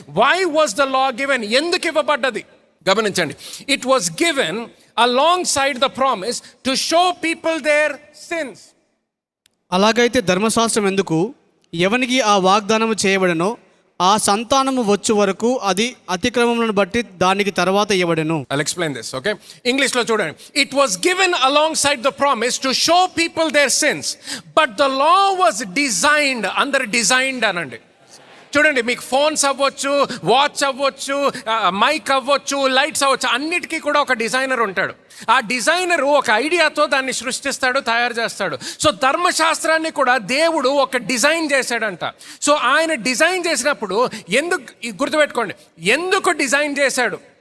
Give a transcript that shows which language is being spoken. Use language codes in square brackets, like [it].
[en] Why was the law given? [te] ఎందుకు ఇవ్వబడ్డది? గమనించండి, [en] It was given alongside the promise to show people their sins. [te] అలాగైతే ధర్మశాస్త్రం ఎందుకు? ఎవనికి ఆ వాగ్దానము చేయబడెనో ఆ సంతానము వచ్చు వరకు అది అతిక్రమములను బట్టి దానికి తర్వాత ఇవ్వబడెను. [en] I'll explain this, okay? [te] ఇంగ్లీష్లో చూడండి. [en] It was given alongside the promise to show people their sins, but the law was designed. [te] అందరు డిజైన్డ్ అనండి. చూడండి, మీకు ఫోన్స్ అవ్వచ్చు, వాచ్ అవ్వచ్చు, మైక్ అవ్వచ్చు, లైట్స్ అవ్వచ్చు, అన్నిటికీ కూడా ఒక డిజైనర్ ఉంటాడు. ఆ డిజైనరు ఒక ఐడియాతో దాన్ని సృష్టిస్తాడు, తయారు చేస్తాడు. సో ధర్మశాస్త్రాన్ని కూడా దేవుడు ఒక డిజైన్ చేశాడంట. సో ఆయన డిజైన్ చేసినప్పుడు గుర్తుపెట్టుకోండి, ఎందుకు డిజైన్ చేశాడు?